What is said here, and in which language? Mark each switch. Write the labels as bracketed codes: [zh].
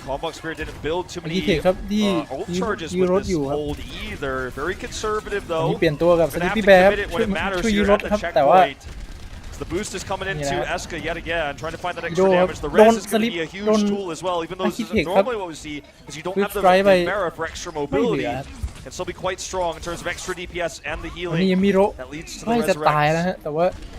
[en] Conbox Spirit didn't build too many ult charges with this hold either. Very conservative though. [th] เปลี่ยนตัวกับสติปปี้แบร์ครับช่วยยื้อรถครับแต่ว่า [en] The boost is coming into Eska yet again, trying to find that extra damage. The res is going to be a huge tool as well, even though this isn't normally what we see, because you don't have the Mera for extra mobility. Can still be quite strong in terms of extra DPS and the healing that leads to the resurrection.